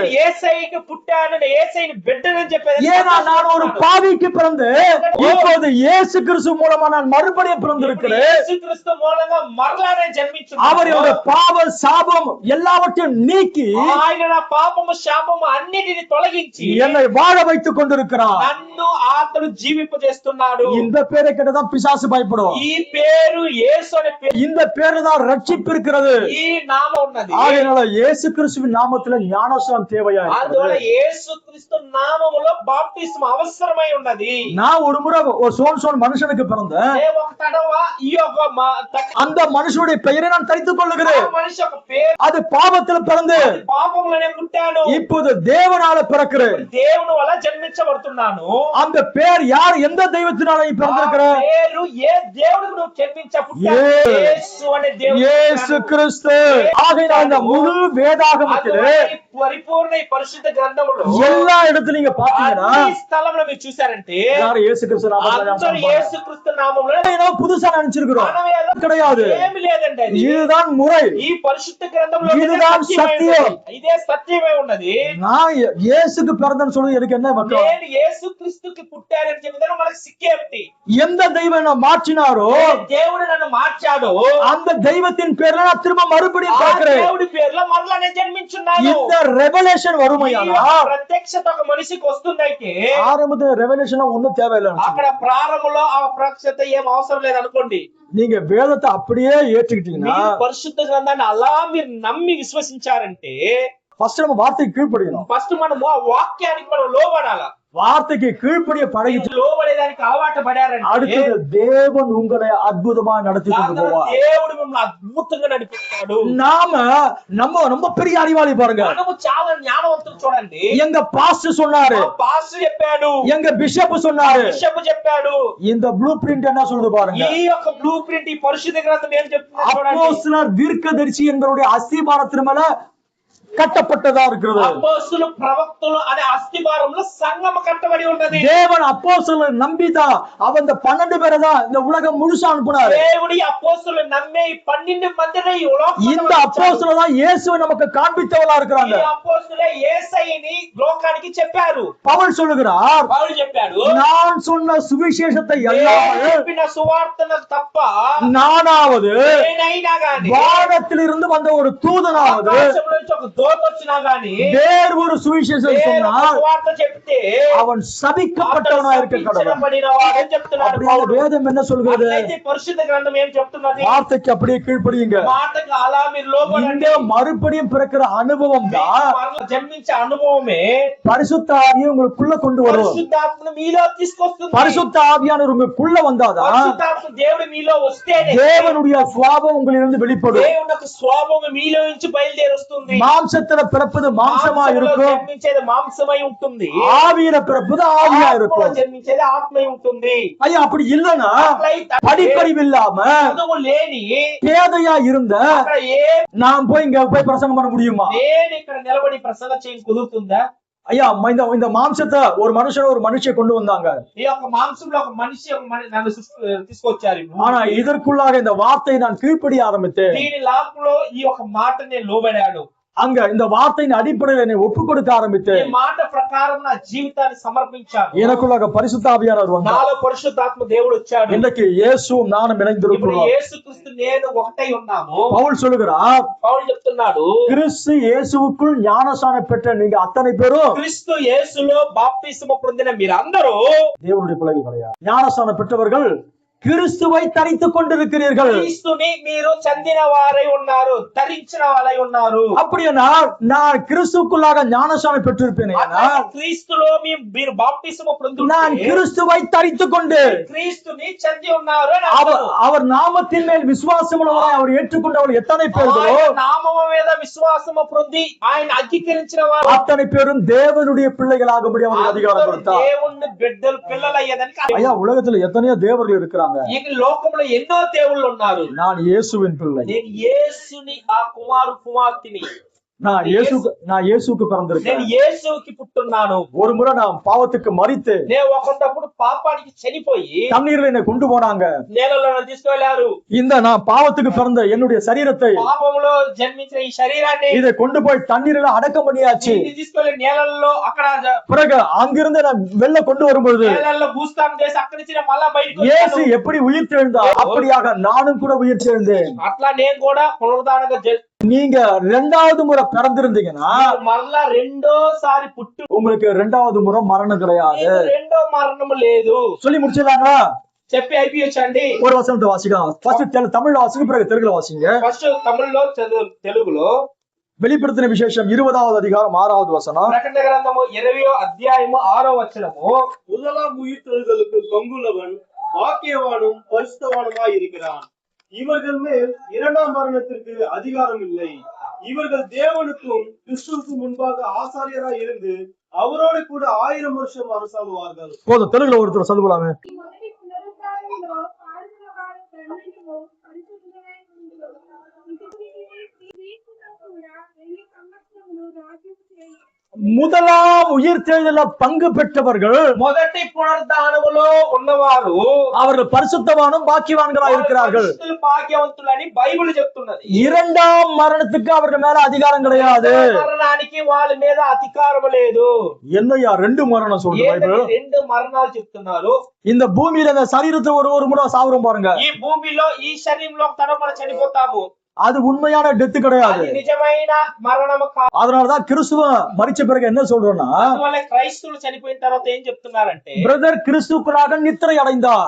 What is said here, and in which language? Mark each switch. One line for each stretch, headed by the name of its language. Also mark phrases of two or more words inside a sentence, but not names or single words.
Telugu: నేను యేసయ్యకి పుట్టాను, నేను యేసయ్యని బిడ్డనని చెప్పేది.
Tamil: ஏன்னா நான் ஒரு பாவிக்கு பிறந்து இப்போது இயேசு கிறிஸ்து மூலமா நான் மறுபடியும் பிறந்திருக்கிறேன்.
Telugu: యేసుక్రీస్తు మూలంగా మరలా నేను జన్మించున్నాను.
Tamil: அவர் என்னோட பாவ சாபம் எல்லாவற்றையும் நீக்கி
Telugu: ఆయన నా పాపము శాపము అన్నిటిని తొలగించి
Tamil: என்னை வாழ வைத்துக் கொண்டிருக்கிறார்.
Telugu: నన్ను అతడు జీవింపజేస్తున్నాడు.
Tamil: இந்த பேரை கேட்டதான் பிசாசு பயப்படுவோம்.
Telugu: ఈ పేరు యేసు అనే పేరు,
Tamil: இந்த பேரு தான் ரட்சிப்பு இருக்கிறது.
Telugu: ఈ నామం ఉన్నది.
Tamil: ஆகையினால இயேசு கிறிஸ்துவின் நாமத்துல ஞானஸ்நானம் தேவையா
Telugu: అందువల్ల
Tamil: இருக்கிறது.
Telugu: యేసుక్రీస్తు నామములో బాప్తిస్మ అవసరమై ఉన్నది.
Tamil: நான் ஒரு முறை ஒரு சோன் மனுஷனுக்கு பிறந்தேன்.
Telugu: ఒక తడవ ఈ యొక్క
Tamil: அந்த மனுஷனுடைய பெயரை நான் தரித்துக் கொள்ளுகிறேன்.
Telugu: మనిషి ఒక పేరు,
Tamil: அது பாவத்தில் பிறந்து
Telugu: పాపములనే పుట్టాను.
Tamil: இப்போது தேவனால பிறக்கிறேன்.
Telugu: దేవుని వల్ల జన్మించబడుతున్నాను.
Tamil: அந்த பேர் யார், எந்த தெய்வத்தினால நீ பிறந்திருக்கிற?
Telugu: ఆ పేరు ఏ దేవుడికి నువ్వు జన్మించ పుట్టావు? యేసు అనే దేవుడు.
Tamil: இயேசு கிறிஸ்து. ஆகையினால் இந்த முழு வேதாகமத்திலே
Telugu: పరిపూర్ణ ఈ పరిశుద్ధ గ్రంథములో
Tamil: எல்லா இடத்துலயும் நீங்க பாத்தீங்கன்னா
Telugu: అన్ని స్థలంలో మీరు చూసారంటే
Tamil: எல்லாரும் இயேசு கிறிஸ்து நாமத்துல
Telugu: అందరూ యేసుక్రీస్తు నామములో
Tamil: ஏதோ புதுசா நினைச்சிருக்கிறோம்.
Telugu: మనం ఏదో
Tamil: கிடையாது.
Telugu: ఏమీ లేదండి. అది
Tamil: இதுதான் முறை.
Telugu: ఈ పరిశుద్ధ గ్రంథంలో
Tamil: இதுதான் சத்தியம்.
Telugu: ఇదే సత్యమే ఉన్నది.
Tamil: நான் இயேசுக்கு பிறந்தேன்னு சொல்றது எனக்கு என்ன வெட்கம்?
Telugu: నేను యేసుక్రీస్తుకి పుట్టానని చెప్పినా మనకు సిక్కేమిటి?
Tamil: எந்த தெய்வம் என்ன மாற்றினாரோ
Telugu: దేవుడు నన్ను మార్చాడు.
Tamil: அந்த தெய்வத்தின் பேர்ல நான் திரும்ப மறுபடியும்
Telugu: ఆ
Tamil: பார்க்கிறேன்.
Telugu: దేవుడి పేరులో మరలా నేను జన్మించున్నాను.
Tamil: இந்த ரெவலேஷன்
Telugu: ఈ
Tamil: வருமையானா
Telugu: యొక్క ప్రత్యక్షత ఒక మనిషికి వస్తుందైతే
Tamil: ஆரம்பத்துல ரெவலேஷன் ஒண்ணும் தேவையில்லை.
Telugu: అక్కడ ప్రారంభంలో ఆ ప్రత్యక్షత ఏం అవసరం లేదు అనుకోండి.
Tamil: நீங்க வேதத்தை அப்படியே ஏற்றுக்கிட்டீங்கன்னா
Telugu: మీరు పరిశుద్ధ గ్రంథాన్ని అలా మీరు నమ్మి విశ్వసించారంటే
Tamil: ஃபர்ஸ்ட் நம்ம வார்த்தைக்கு கீழ்ப்படியணும்.
Telugu: ఫస్ట్ మనము ఆ వాక్యానికి మనం లోబడాల.
Tamil: வார்த்தைக்கு கீழ்ப்படிய பழகிட்டு
Telugu: లోబడేదానికి అలవాటు పడారంటే
Tamil: அடுத்தது தேவன் உங்களை அற்புதமா நடத்தி கொண்டு
Telugu: దాంతో
Tamil: போவார்.
Telugu: దేవుడు మిమ్మల్ని అద్భుతంగా నడిపిస్తాడు.
Tamil: நம்ம ரொம்ப பெரிய அறிவாளி பாருங்க.
Telugu: మనము చాలా జ్ఞానవంతులు చూడండి.
Tamil: எங்க பாஸ்டர் சொன்னாரு,
Telugu: పాస్టర్ చెప్పాడు,
Tamil: எங்க பிஷப் சொன்னாரு.
Telugu: బిషప్ చెప్పాడు.
Tamil: இந்த
English: blue print
Tamil: என்ன சொல்லுது பாருங்க.
Telugu: ఈ యొక్క
English: blue print
Telugu: ఈ పరిశుద్ధ గ్రంథం ఏం చెప్తుందో చూడండి.
Tamil: அப்போஸ்தலர் தீர்க்கதரிசி என்பவருடைய அஸ்திபாரத்தின் மேல கட்டப்பட்டதா இருக்கிறது.
Telugu: అపోస్తులు ప్రవక్తలు అనే అస్థివారంలో సంగమ కట్టబడి ఉన్నది.
Tamil: தேவன் அப்போஸ்தலரை நம்பிதான் அவன் இந்த 12 பேரை தான் இந்த உலகம் முழுசா அனுப்புனாரு.
Telugu: దేవుడి అపోస్తులు నమ్మే ఈ 12 మందిని ఈ
Tamil: இந்த அப்போஸ்தலர் தான் இயேசுவை நமக்கு காண்பித்தவளா இருக்கிறாங்க.
Telugu: ఈ అపోస్తులే యేసయ్యని లోకానికి చెప్పారు.
Tamil: பவுல் சொல்லுகிறார்,
Telugu: పౌలు చెప్పాడు,
Tamil: நான் சொன்ன சுவிசேஷத்தை
Telugu: నేను
Tamil: அல்லாமல்
Telugu: చెప్పిన సువార్తను తప్ప
Tamil: நானாவது
Telugu: నేనైనా గాని
Tamil: வானத்திலிருந்து வந்த ஒரு தூதனாவது
Telugu: ఆకాశం నుంచి ఒక దూత వచ్చినా గాని
Tamil: வேறு ஒரு சுவிசேஷம்
Telugu: నేను
Tamil: சொன்னால்
Telugu: సువార్త చెప్తే
Tamil: அவன் சபிக்கப்பட்டவனா இருக்க கடவுள்.
Telugu: శపించబడినవాడని చెప్తున్నాడు
Tamil: அப்படியே
Telugu: పౌలు.
Tamil: வேதம் என்ன சொல்கிறது?
Telugu: అట్లయితే పరిశుద్ధ గ్రంథం ఏం చెప్తున్నది?
Tamil: வார்த்தைக்கு அப்படியே கீழ்ப்படியுங்க.
Telugu: మాటకు అలా మీరు లోబడండి.
Tamil: இந்த மறுபடியும் பிறக்கிற அனுபவம் தான்
Telugu: మరలా జన్మించే అనుభవమే
Tamil: பரிசுத்த ஆவியை உங்களுக்குள்ள கொண்டு வரும்.
Telugu: పరిశుద్ధాత్మను మీలో తీసుకొస్తుంది.
Tamil: பரிசுத்த ஆவியானவர் உங்களுக்குள்ள வந்தாதான்
Telugu: పరిశుద్ధాత్మ దేవుడు మీలో వస్తేనే
Tamil: தேவனுடைய சுவாபம் உங்களிலிருந்து வெளிப்படும்.
Telugu: దేవుని యొక్క స్వభావం మీలో నుంచి బయలుదేరి వస్తుంది.
Tamil: மாம்சத்துல பிறப்பது மாம்சமா
Telugu: మాంసములో
Tamil: இருக்கும்,
Telugu: జన్మించేది మాంసమై ఉంటుంది.
Tamil: ஆவியில பிறப்பது ஆவியா
Telugu: ఆత్మలో
Tamil: இருக்கும்.
Telugu: జన్మించేది ఆత్మై ఉంటుంది.
Tamil: ஐயா அப்படி இல்லைன்னா
Telugu: అట్లయితే
Tamil: படிப்பறிவு இல்லாம
Telugu: చదువు లేని
Tamil: பேதையா இருந்த
Telugu: అక్కడ
Tamil: நான் போய் இங்க போய் பிரசங்கம் பண்ண முடியுமா?
Telugu: నేను ఇక్కడ నిలబడి ప్రసంగం చేయడం కుదురుతుందా?
Tamil: ஐயா இந்த மாம்சத்தை ஒரு மனுஷியை கொண்டு வந்தாங்க.
Telugu: ఈ యొక్క మాంసంలో ఒక మనిషి నన్ను తీసుకొచ్చారు.
Tamil: ஆனா இதற்குள்ளாக இந்த வார்த்தையை நான் கீழ்ப்படிய ஆரம்பித்தேன்.
Telugu: దీని లాభంలో ఈ యొక్క మాట నేను లోబడాడు.
Tamil: அங்க இந்த வார்த்தையின் அடிப்படையில் என்னை ஒப்பு கொடுக்க ஆரம்பித்தேன்.
Telugu: ఈ మాట ప్రకారం నా జీవితాన్ని సమర్పించాను.
Tamil: எனக்குள்ளாக பரிசுத்த ஆவியானவர் வந்தார்.
Telugu: నాలో పరిశుద్ధాత్మ దేవుడు వచ్చాడు.
Tamil: இன்றைக்கு இயேசுவும் நானும்
Telugu: ఇప్పుడు
Tamil: இணைந்திருக்கிறோம்.
Telugu: యేసుక్రీస్తు నేను ఒకటై ఉన్నాము.
Tamil: பவுல் சொல்லுகிறார்,
Telugu: పౌలు చెప్తున్నాడు,
Tamil: கிறிஸ்து இயேசுவுக்குள் ஞானஸ்நானம் பெற்ற நீங்க அத்தனை பேரும்
Telugu: క్రీస్తు యేసులో బాప్తిస్మ పొందిన మీరందరూ
Tamil: தேவனுடைய பிள்ளைகள் கிடையாது. ஞானஸ்நானம் பெற்றவர்கள் கிறிஸ்துவை தரித்துக் கொண்டிருக்கிறீர்கள்.
Telugu: క్రీస్తుని మీరు చెందిన వారై ఉన్నారు, ధరించిన వారై ఉన్నారు.
Tamil: அப்படின்னா நான் கிறிஸ்துக்குள்ளாக ஞானஸ்நானம் பெற்றிருப்பேன்.
Telugu: క్రీస్తులో మీరు బాప్తిసము పొందుంటే
Tamil: நான் கிறிஸ்துவை தரித்துக் கொண்டு
Telugu: క్రీస్తుని చెంది ఉన్నారు అని
Tamil: அவர் நாமத்தின் மேல் விசுவாசம் உள்ளவரை அவர் ஏற்றுக்கொண்டவர் எத்தனை பேர்களோ
Telugu: నామము మీద విశ్వాసము పొంది ఆయన అంగీకరించిన వారు
Tamil: அத்தனை பேரும் தேவனுடைய பிள்ளைகளாகும்படி அவருக்கு அதிகாரம் கொடுத்தார்.
Telugu: దేవుని బిడ్డలు పిల్లలయ్యేదానికి
Tamil: ஐயா, உலகத்துல எத்தனையோ தேவர்கள் இருக்கிறாங்க.
Telugu: ఈ లోకంలో ఎన్నో దేవుళ్ళు ఉన్నారు.
Tamil: நான் இயேசுவின் பிள்ளை.
Telugu: నేను యేసుని ఆ కుమార్తెని.
Tamil: நான் இயேசுக்கு பிறந்திருக்கேன்.
Telugu: నేను యేసుకి పుట్టున్నాను.
Tamil: ஒரு முறை நான் பாவத்துக்கு மரித்து
Telugu: నేను ఒకప్పుడు పాపానికి చనిపోయి
Tamil: தண்ணீர்ல என்னை கொண்டு போனாங்க.
Telugu: నేలలో తీసుకెళ్లారు.
Tamil: இந்த நான் பாவத்துக்கு பிறந்த என்னுடைய சரீரத்தை
Telugu: పాపములో జన్మించిన ఈ శరీరాన్ని
Tamil: இதை கொண்டு போய் தண்ணீர்ல அடக்கம் பண்ணியாச்சு.
Telugu: తీసుకెళ్లి నేలల్లో అక్కడ
Tamil: பிறகு அங்கிருந்து நான் வெளில கொண்டு வரும்பொழுது
Telugu: నేలల్లో భూస్థాపన చేసి అక్కడి నుంచి మళ్ళా బయటకు
Tamil: இயேசு எப்படி உயிர் தெழுந்தார் அப்படியாக நானும் கூட உயிர் தெழுந்தேன்.
Telugu: అట్లా నేను కూడా పునరుద్ధానంగా
Tamil: நீங்க இரண்டாவது முறை பிறந்திருந்தீங்கன்னா
Telugu: మళ్ళా రెండోసారి పుట్టు
Tamil: உங்களுக்கு இரண்டாவது முறை மரணம் கிடையாது.
Telugu: రెండో మరణం లేదు.
Tamil: சொல்லி முடிச்சிடலாங்களா?
Telugu: చెప్పి అయిపోయొచ్చండి.
Tamil: ஒரு வசனத்தை வாசிக்கலாம். ஃபர்ஸ்ட் தமிழ்ல வாசிங்க, பிறகு தெலுங்குல வாசிங்க.
Telugu: ఫస్ట్ తమిళ్లో తెలుగులో
Tamil: வெளிப்படுத்தின விசேஷம் 20வது அதிகாரம் 6வது வசனம்.
Telugu: ప్రకటన గ్రంథము 20వ అధ్యాయము 6వ వచనము.
Tamil: முதலாம் உயிர்த்தெழுதலுக்கு பங்குள்ளவன் பாக்கியவானும் பரிசுத்தவானுமாய் இருக்கிறான். இவர்கள் மேல் இரண்டாம் மரணத்திற்கு அதிகாரம் இல்லை. இவர்கள் தேவனுக்கும் கிறிஸ்துவுக்கும் முன்பாக ஆசாரியராய் இருந்து அவரோடு கூட 1000 வருஷம் அரசாளுவார்கள். போதும், தெலுங்குல ஒருத்தர் சொல்லுவாங்க. முதலாம் உயிர்த்தெழுதல பங்கு பெற்றவர்கள்
Telugu: మొదటి పునరుద్ధానములో ఉన్నవారు
Tamil: அவர்கள் பரிசுத்தவானும் பாக்கியவான்களாக இருக்கிறார்கள்.
Telugu: భాగ్యవంతులని బైబిల్ చెప్తున్నది.
Tamil: இரண்டாம் மரணத்துக்கு அவர்கள் மேல அதிகாரம் கிடையாது.
Telugu: మరణానికి వాళ్ళ మీద అధికారం లేదు.
Tamil: என்னையா ரெண்டு மரணம் சொல்லுது பைபிள்?
Telugu: రెండు మరణాలు చెప్తున్నారు.
Tamil: இந்த பூமியில இந்த சரீரத்தை ஒரு முறை சாவுறோம் பாருங்க.
Telugu: ఈ భూమిలో ఈ శరీరంలో తరపున చనిపోతాము.
Tamil: அது உண்மையான டெத் கிடையாது.
Telugu: నిజమైన మరణము కాదు.
Tamil: அதனாலதான் கிறிஸ்துவ மரிச்ச பிறகு என்ன சொல்றோம்னா,
Telugu: అందువల్ల క్రైస్తవులు చనిపోయిన తర్వాత ఏం చెప్తున్నారంటే,
Tamil: பிரதர் கிறிஸ்துக்குள்ளாக நித்திரை அடைந்தார்.